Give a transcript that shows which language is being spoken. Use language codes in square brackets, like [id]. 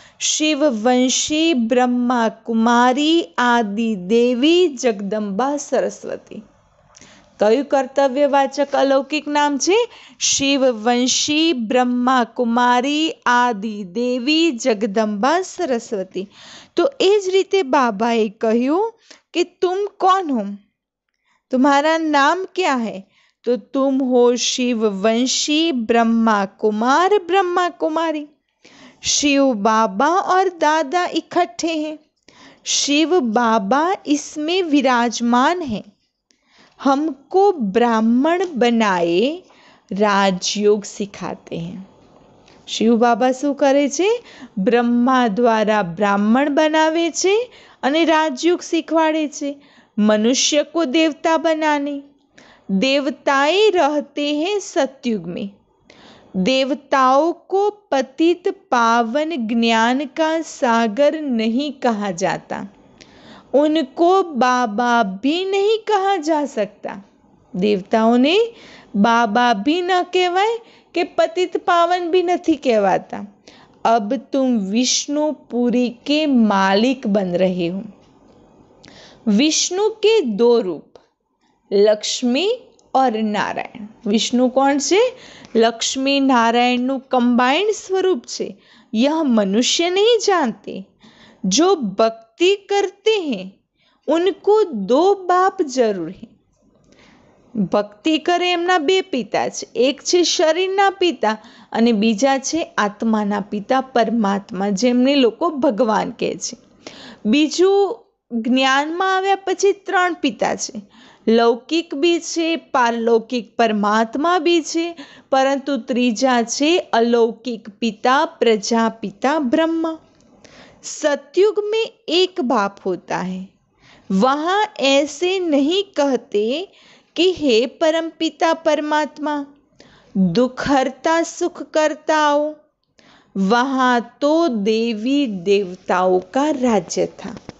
[gu] શિવવંશી બ્રહ્મા કુમારી આદિ દેવી જગદંબા સરસ્વતી। કયું કર્તવ્યવાચક અલૌકિક નામ છે? શિવવંશી બ્રહ્મા કુમારી આદિ દેવી જગદંબા સરસ્વતી। तो एज रीते बाबाए कहूँ [hi] कि तुम कौन हो, तुम्हारा नाम क्या है? तो तुम हो शिववंशी ब्रह्मा कुमार ब्रह्मा कुमारी। शिव बाबा और दादा इकट्ठे हैं। शिव बाबा इसमें विराजमान है। हमको ब्राह्मण बनाए राजयोग सिखाते हैं। [gu] शिव बाबा શું કરે છે? બ્રહ્મા દ્વારા બ્રાહ્મણ બનાવે છે અને રાજયોગ શીખવાડે છે। [hi] मनुष्य को देवता बनाने। देवताएं रहते हैं सतयुग में। देवताओं को पतित पावन ज्ञान का सागर नहीं कहा जाता। उनको बाबा भी नहीं कहा जा सकता। देवताओं ने बाबा भी न कहवाय [gu] કે પતિત પાવન भी નથી કહેવાતા। [hi] अब तुम विष्णुपुरी के मालिक बन रहे हो। विष्णु के दो रूप, लक्ष्मी और नारायण। विष्णु कौन से? लक्ष्मी नारायण कंबाइंड स्वरूप से। यह मनुष्य नहीं जानते। जो भक्ति करते हैं उनको दो बाप जरूर है। [gu] ભક્તિ કરે એમના બે પિતા છે, એક છે શરીરના પિતા અને બીજા છે આત્માના પિતા પરમાત્મા, જેમને લોકો ભગવાન કહે છે। બીજું, જ્ઞાનમાં આવ્યા પછી ત્રણ પિતા છે, લૌકિક બી છે, પારલૌકિક પરમાત્મા બી છે, પરંતુ ત્રીજા છે अलौकिक पिता प्रजापिता ब्रह्मा। [hi] सतयुग में एक बाप होता है। वहाँ ऐसे नहीं कहते कि हे परमपिता परमात्मा दुख हरता सुख करता आओ। वहाँ तो देवी देवताओं का राज्य था।